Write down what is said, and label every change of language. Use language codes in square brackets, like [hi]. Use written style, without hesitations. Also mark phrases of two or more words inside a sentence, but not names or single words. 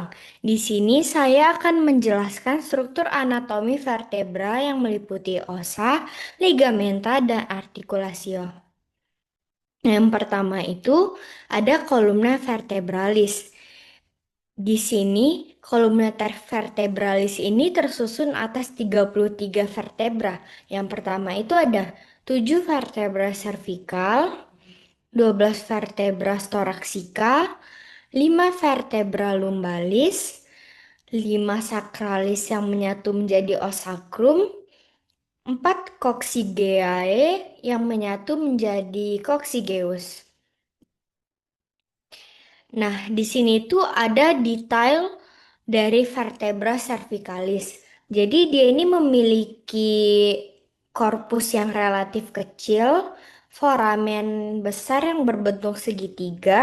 [id] Di sini saya akan menjelaskan struktur anatomi vertebra yang meliputi osa, ligamenta, dan artikulasio. Yang pertama itu ada kolumna vertebralis. Di sini, kolumna vertebralis ini tersusun atas 33 vertebra. Yang pertama itu ada 7 [la] vertebra cervical, [id] 12 [la] vertebra thoracica, [id] 5 [la] vertebra lumbalis, [id] 5 sacralis yang menyatu menjadi [la] os sacrum, [id] 4 coccygeae yang menyatu menjadi coccygeus. Nah, di sini tuh ada detail dari [la] vertebra cervicalis. [id] Jadi dia ini memiliki korpus yang relatif kecil, foramen besar yang berbentuk segitiga.